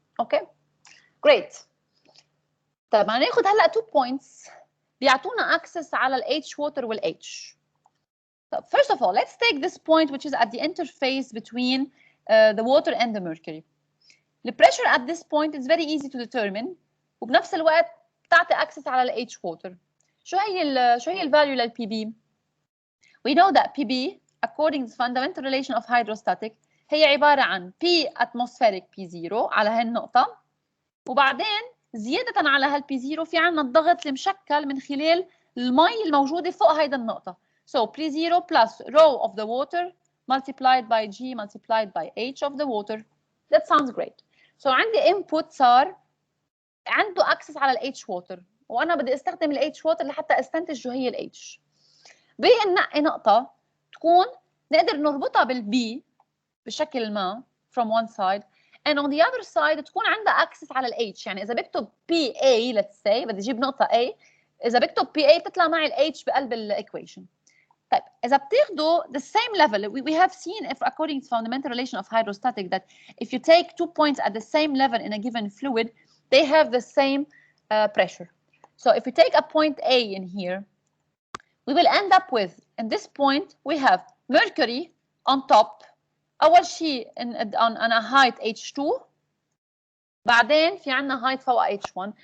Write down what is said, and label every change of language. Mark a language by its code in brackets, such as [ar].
[en] Okay great. [ar] طيب هناخذ هلا 2 points بيعطونا access على ال H water وال H. [en] So first of all, let's take this point which is at the interface between the water and the mercury. The pressure at this point is very easy to determine [ar] وبنفس الوقت بتعطي [en] access على ال H water. [ar] شو هي ال value لل PB؟ [en] We know that PB according to the fundamental relation of hydrostatic [ar] هي عبارة عن P atmospheric P0 على هالنقطة، وبعدين زيادة على هال P0 في عنا الضغط المشكل من خلال المي الموجودة فوق هيدا النقطة. [en] So P0 plus rho of the water multiplied by G multiplied by H of the water. That sounds great. [ar] So عندي input صار عنده access على ال H water وأنا بدي استخدم ال H water لحتى استنتج شو هي ال H. بننقي نقطة تكون نقدر نربطها بال B بشكل ما [en] from one side and on the other side [ar] تكون عندها access على ال H. يعني إذا بكتب PA let's say بدي أجيب نقطة A، إذا بكتب PA تطلع معي ال H بقلب ال equation. طيب إذا بتاخدوا [en] the same level we have seen if according to fundamental relation of hydrostatic that if you take 2 points at the same level in a given fluid they have the same pressure. So if we take a point A in here we will end up with in this point we have mercury on top [ar] أول شيء [en] on a height H2 [ar] بعدين في عنا [en] height فوق H1.